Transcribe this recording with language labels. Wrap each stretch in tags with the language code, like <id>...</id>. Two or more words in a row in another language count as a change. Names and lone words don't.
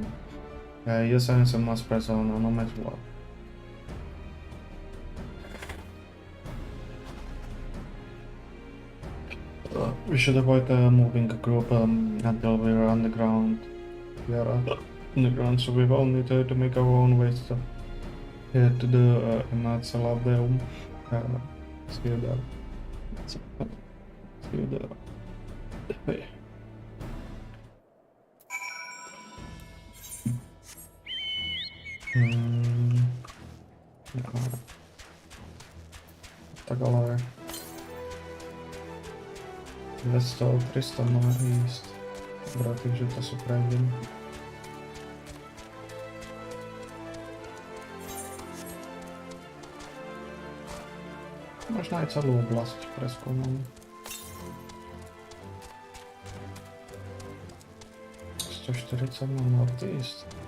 <en>Your science must press on no matter what. We should avoid moving a group until we're on the ground. We are on the ground, so we will need to make our own ways to the Enceladrum. See you there. See you there.</en> <cs>Hey. Tak ale 200-300 má jíst. Dobrá, takže to se prejdem.</cs> <sk>Možná aj celú oblasť preskúmam. 140 na Northeast.</sk>